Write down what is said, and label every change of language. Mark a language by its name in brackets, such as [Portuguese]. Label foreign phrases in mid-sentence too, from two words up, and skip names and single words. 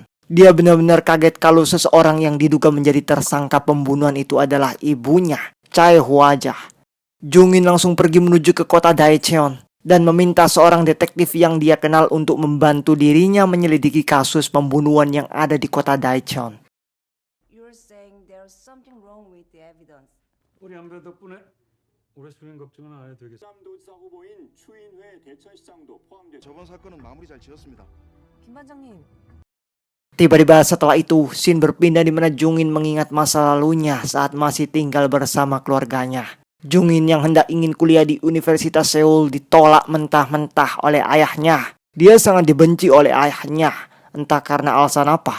[Indonesian] Dia benar-benar kaget kalau seseorang yang diduga menjadi tersangka pembunuhan itu adalah ibunya, Chai Hwajah. Jung In langsung pergi menuju ke kota Daecheon dan meminta seorang detektif yang dia kenal untuk membantu dirinya menyelidiki kasus pembunuhan yang ada di kota Daecheon. [English] You're saying there's something wrong with the evidence. [Korean] 우리 안배 덕분에 올해 수행 걱정은 안 해도 되겠어. 도지사 후보인 추인회 대천시장도 포함돼. 저번 사건은 마무리 잘 지었습니다. 김 반장님, [Indonesian] Tiba-tiba setelah itu, scene berpindah di mana Jung In mengingat masa lalunya saat masih tinggal bersama keluarganya. Jung In yang hendak ingin kuliah di Universitas Seoul ditolak mentah-mentah oleh ayahnya. Dia sangat dibenci oleh ayahnya, entah karena alasan apa.